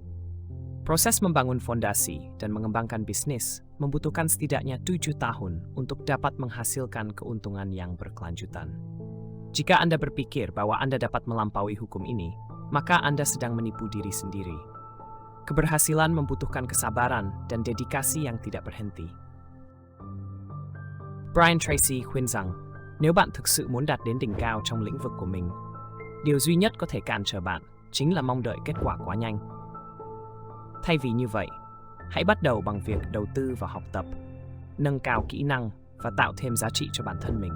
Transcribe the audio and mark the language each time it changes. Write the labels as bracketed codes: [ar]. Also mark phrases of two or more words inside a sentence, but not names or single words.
[id] Proses membangun fondasi dan mengembangkan bisnis membutuhkan setidaknya 7 tahun untuk dapat menghasilkan keuntungan yang berkelanjutan. Jika Anda berpikir bahwa Anda dapat melampaui hukum ini, maka Anda sedang menipu diri sendiri. Keberhasilan membutuhkan kesabaran dan dedikasi yang tidak berhenti. [vi] Brian Tracy khuyên rằng, nếu bạn thực sự muốn đạt đến đỉnh cao trong lĩnh vực của mình, điều duy nhất có thể cản trở bạn chính là mong đợi kết quả quá nhanh. Thay vì như vậy, hãy bắt đầu bằng việc đầu tư vào học tập, nâng cao kỹ năng và tạo thêm giá trị cho bản thân mình.